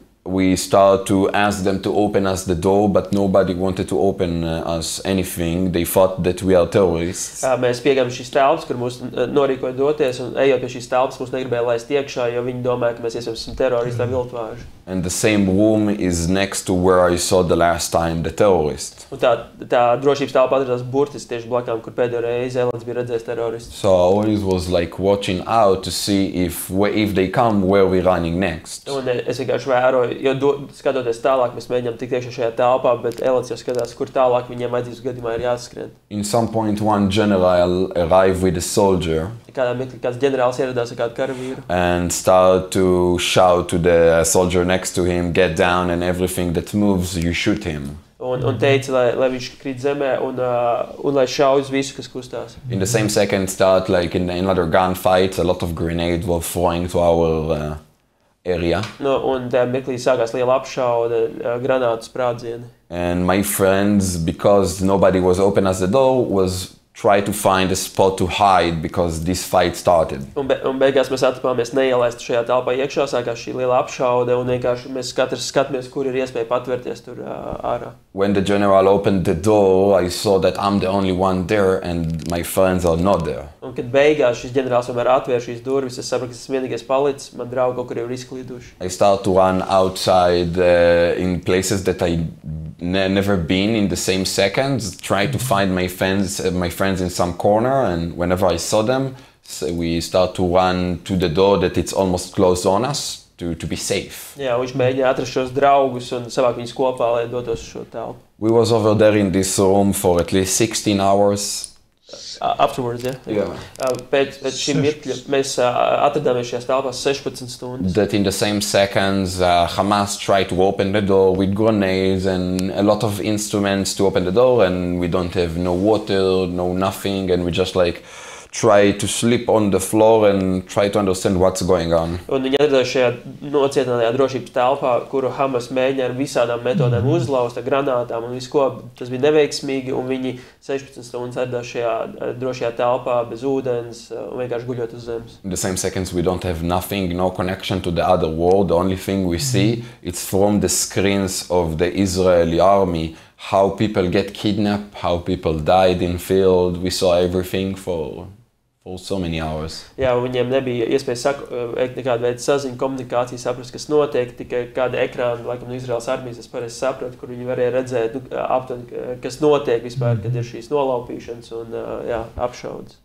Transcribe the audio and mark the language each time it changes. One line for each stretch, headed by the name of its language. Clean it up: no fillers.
English: We started to ask them to open us the door, but nobody wanted to open us anything. They thought that we are terrorists.
Latvian: Mēs piegājām šīs telpas, kur mūs norīkoja doties, un ejot pie šīs telpas, mūs negribēja laist iekšā, jo viņi domāja, ka mēs esam teroristi vai viltvāži.
English: And the same room is next to where I saw the last time the terrorist.
Latvian: Un tā drošības telpa atradās burtiski tieši blakām, kur pēdējo reizi Elads bija redzējis teroristu.
English: So I always was like watching out to see if they come, where we running next.
Latvian: Un es vienkārši vēroju, jo skatoties tālāk, mēs mēģinām tikt iekšā šajā telpā, bet Elads jau skatās, kur tālāk viņiem vajadzības gadījumā ir jāskrien.
English: In some point, one general arrived with a soldier.
Latvian: Kādā mirklī kāds ģenerālis ieradās ar kādu karavīru.
English: And started to shout to the soldier next to him, get down and everything that moves, you shoot him.
Latvian: Un teica, lai viņš krīt zemē un lai šauj uz visu, kas kustās.
English: In the same second, start like in another gunfight, a lot of grenades were throwing to our area.
Latvian: Un tajā mirklī sākās liela apšaude, granātu sprādzieni.
English: And my friends, because nobody was open as the door, was try to find a spot to hide because this fight started.
Latvian: Un beigās mēs atapāmies neielaisti šajā telpā iekšā, sākās šī liela apšaude un vienkārši mēs katrs skatāmies, kur ir iespēja patvērties tur ārā.
English: When the general opened the door, I saw that I'm the only one there and my friends are not there.
Latvian: Un kad beigās šis ģenerālis tomēr atvēr šīs durvis, es sapratu, ka es esmu vienīgais palicis, man draugi kaut kur jau ir izklīduši.
English: I started to run outside in places that I never been in the same seconds, try to find my friends in some corner, and whenever I saw them, we start to run to the door that it's almost closed on us to be safe.
Latvian: Jā, viņš mēģināja atrast šos draugus un savākt viņus kopā, lai dotos uz šo telpu.
English: We was over there in this room for at least 16 hours. Afterwards, yeah.
Latvian: Pēc šī mirkļa mēs atradāmies šajās telpās 16 stundas.
English: That in the same seconds, Hamas tried to open the door with grenades and a lot of instruments to open the door, and we don't have no water, no nothing, and we just like try to sleep on the floor and try to understand what's going on.
Latvian: Un viņi atradās šajā nocietinātajā drošības telpā, kuru Hamas mēģināja ar visādām metodēm uzlauzt, ar granātām un visu ko. Tas bija neveiksmīgi, un viņi 16 stundas atradās šajā drošajā telpā bez ūdens un vienkārši guļot uz zemes.
English: In the same seconds we don't have nothing, no connection to the other world. The only thing we see, it's from the screens of the Israeli army, how people get kidnapped, how people died in field. We saw everything for so many hours.
Latvian: Jā, viņiem nebija iespēja veikt nekādu veidu saziņu, komunikāciju, saprast, kas notiek, tikai kāda ekrāna, laikam, no Izraēlas armijas, es pareizi sapratu, kur viņi varēja redzēt, aptuveni, kas notiek vispār, kad ir šīs nolaupīšanas un apšaudes.